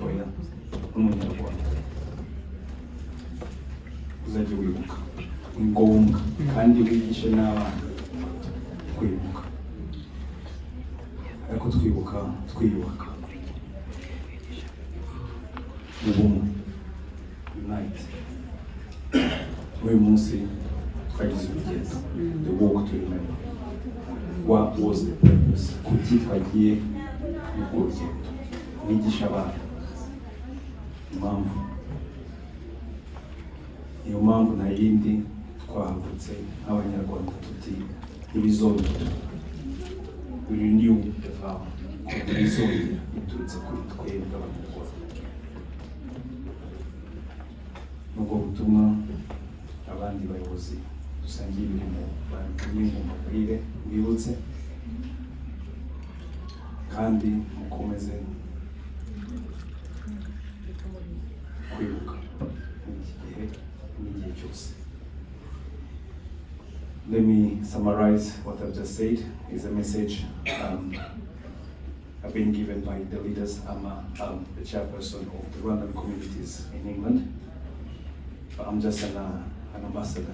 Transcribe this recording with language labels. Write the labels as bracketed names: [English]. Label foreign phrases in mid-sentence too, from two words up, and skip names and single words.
[Kinyarwanda] Oya, nk'umunyarwanda uzajya wibuka, ni ngombwa, kandi wigishe n'abana kwibuka. Ariko twiyubaka ubumwe, unite. Uyu munsi twagize urugendo, [English] the walk to remember. What was the purpose? [Kinyarwanda] Kuki twagiye mu rugendo? Mwigisha abana impamvu. Iyo mpamvu nta yindi, twahagutse nk'abanyarwanda tuti ntibizongera. [English] We renew the vow, [Kinyarwanda] ntibizongera biturutse kuri twebwe abanyarwanda. Nubwo butumwa abandi bayobozi dusangiye imirimo bamenye ngo mbabwire, mwibutse kandi mukomeze kwibuka muri iki gihe n'igihe cyose. [English] Let me summarize what I've just said. Is a message I've been given by the leaders. I'm the chairperson of the Rwandan communities in England. But I'm just an ambassador.